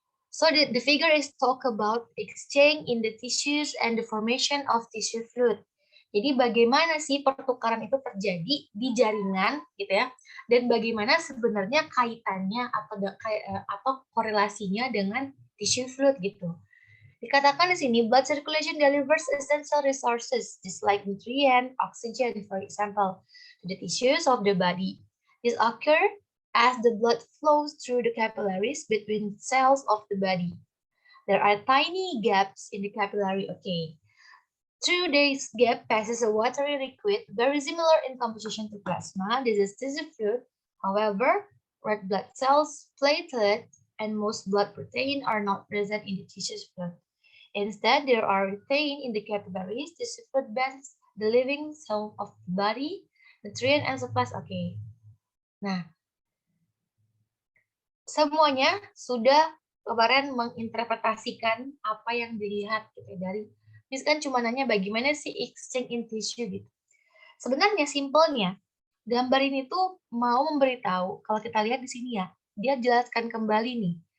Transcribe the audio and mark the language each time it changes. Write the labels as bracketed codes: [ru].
[en] So the figure is talk about exchange in the tissues and the formation of tissue fluid. [id] Jadi bagaimana sih pertukaran itu terjadi di jaringan gitu ya, dan bagaimana sebenarnya kaitannya atau korelasinya dengan tissue fluid gitu. Dikatakan di sini, [en] blood circulation delivers essential resources, just like nutrient, oxygen, for example, to the tissues of the body. This occurs as the blood flows through the capillaries between cells of the body. There are tiny gaps in the capillary. Okay. Through this gap passes a watery liquid very similar in composition to plasma. This is tissue fluid. However, red blood cells, platelets, and most blood protein are not present in the tissue fluid. Instead, they are retained in the capillaries. Tissue fluid binds the living cell of the body, nutrient and supplies. Oke. [id] Nah, semuanya sudah kemarin menginterpretasikan apa yang dilihat gitu dari misalkan cuma nanya bagaimana sih [en] exchange in tissue [id] gitu. Sebenarnya simpelnya gambar ini tuh mau memberitahu kalau kita lihat di sini ya, dia jelaskan kembali nih.